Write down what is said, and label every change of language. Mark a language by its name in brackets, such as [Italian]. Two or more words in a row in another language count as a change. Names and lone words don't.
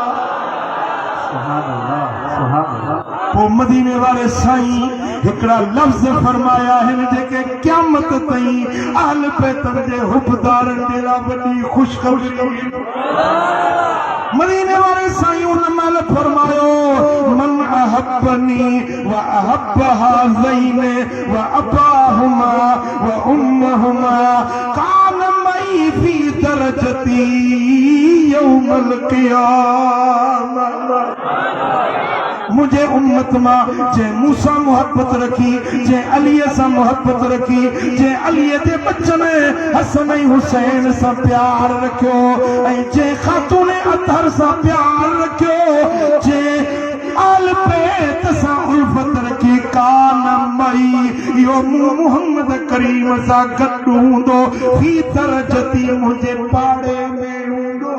[Sindhi] पोइ मदीने वाले साईं हिकिड़ा लफ़्ज़ फरमाया आहिनि जेके क़यामत ताईं अहल बैतन जे हुबदारनि जे लाइ वॾी ख़ुशख़बरी। मदीने वाले साईं उन महिल फरमायो [Arabic] من أحبني وأحب هذين وأباهما وأمهما كان معي في درجتي يوم القيامة. [Sindhi] मुझे उम्मत मां जे मूसा मोहब्बत रखी जे अलीअ सां मोहब्बत रखी जे अलीअ जे बच्चन हसन ऐं हुसैन सां प्यार रखियो ऐं जे ख़ातून अतहर सां प्यार रखियो जे आल बैत सां उल्फत रखी [Arabic] كان معي [Sindhi] इहो मुहम्मद करीम सां गॾु हूंदो [Arabic] في درجتي [Sindhi] मुंहिंजे पाड़े में हूंदो।